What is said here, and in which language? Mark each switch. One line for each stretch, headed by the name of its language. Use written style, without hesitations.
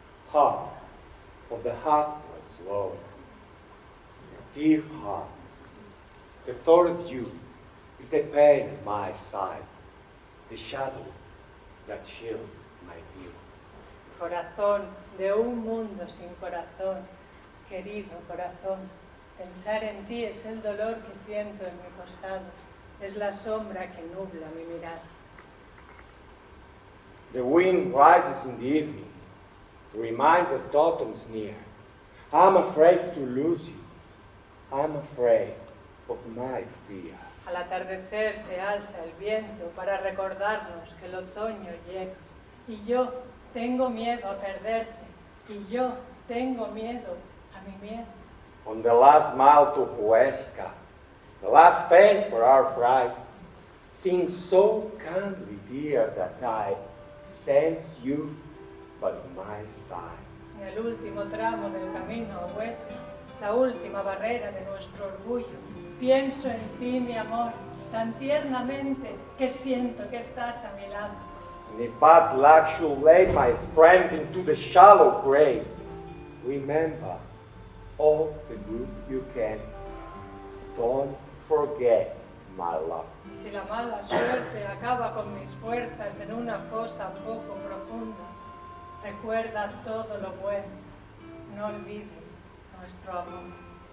English: Heart of the heartless Lord, dear heart, the thought of you is the pain at my side, the shadow that chills my view.
Spanish: Corazón de un mundo sin corazón, querido corazón, pensar en ti es el dolor que siento en mi costado, es la sombra que nubla mi mirada.
English: The wind rises in the evening, reminds that autumn's near. I'm afraid to lose you. I'm afraid of my fear.
Spanish: Al atardecer se alza el viento para recordarnos que el otoño llega. Y yo tengo miedo a perderte. Y yo tengo miedo a mi miedo.
English: On the last mile to Huesca, the last fence for our pride, things so kindly dear that I sense you by my side.
Spanish: En el último tramo del camino a Huesca, la última barrera de nuestro orgullo, pienso en ti, mi amor, tan tiernamente que siento que estás a mi lado.
English: And if bad luck should lay my strength into the shallow grave, remember all the good you can. Don't forget my love.
Spanish: Y si la mala suerte acaba con mis fuerzas en una fosa poco profunda, recuerda todo lo bueno, no olvides nuestro amor.